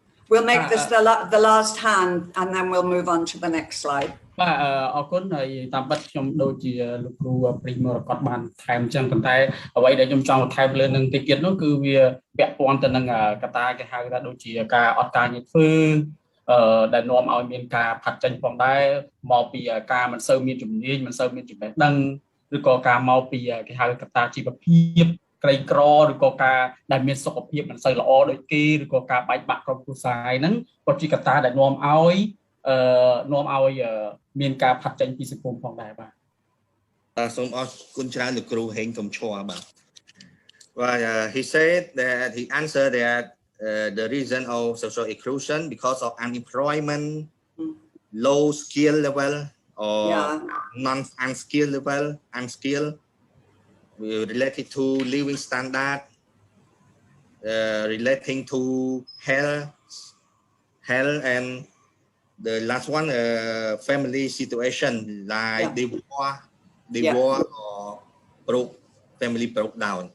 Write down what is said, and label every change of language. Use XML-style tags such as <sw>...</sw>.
<en>We'll make this the last hand and then we'll move on to the next slide.</en> <km>បាទអរគុណហើយតាមពិតខ្ញុំដូចជាលោកគ្រូព្រីមរកតបានថែមចឹងប៉ុន្តែអ្វីដែលខ្ញុំចង់បន្ថែមលើនឹងតិចទៀតនោះគឺវាពាក់ព័ន្ធទៅនឹងកត្តាគេហៅថាដូចជាការអត់ការងារធ្វើដែលនាំឲ្យមានការផាត់ចេញផងដែរមកពីការមិនសូវមានជំនាញមិនសូវមានចំណេះដឹងឬក៏ការមកពីគេហៅកត្តាជីវភាពក្រីក្រឬក៏ការដែលមានសុខភាពមិនសូវល្អដូចគេឬក៏ការបែកបាក់ក្រុមគ្រួសារហ្នឹងក៏ជាកត្តាដែលនាំឲ្យ នាំឲ្យមានការផាត់ចេញពីសង្គមផងដែរបាទ សូមអរគុណច្រើនលោកគ្រូហេងកំឈរបាទ</km> <en>Well, he said that he answered that the reason of social exclusion because of unemployment, low skill level, or unskilled level, unskilled, related to living standard, relating to health, and the last one, family situation like divorce or family broke down.</en>